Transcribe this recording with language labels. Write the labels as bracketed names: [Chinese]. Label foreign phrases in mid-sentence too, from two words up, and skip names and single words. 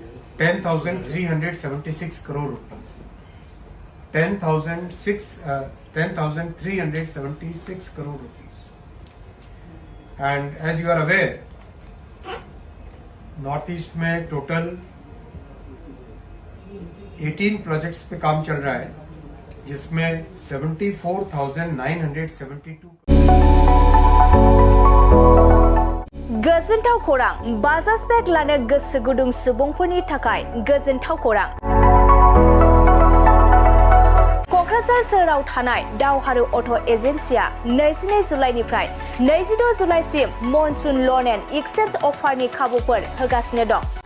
[Hindi] 10,376 करोड़ रुपीस 10,376 करोड़ रुपीस [English] and as you are aware [Hindi] नॉर्थ ईस्ट में टोटल 18 प्रोजेक्ट्स पे काम चल रहा है जिसमें 74,972 [Bodo] गोजोनथाव खौरां बाजाज बेग लानो गोसो गुदुं सुबुंफोरनि थाखाय गोजोनथाव खौरां क'क्राझार सोहोराव थानाय दावहारु अट' एजेन्सिया 22 जुलाइनिफ्राय 26 जुलाइसिम [English] monsoon loan and exchange [Bodo] अफारनि खाबुफोर होगासिनो दं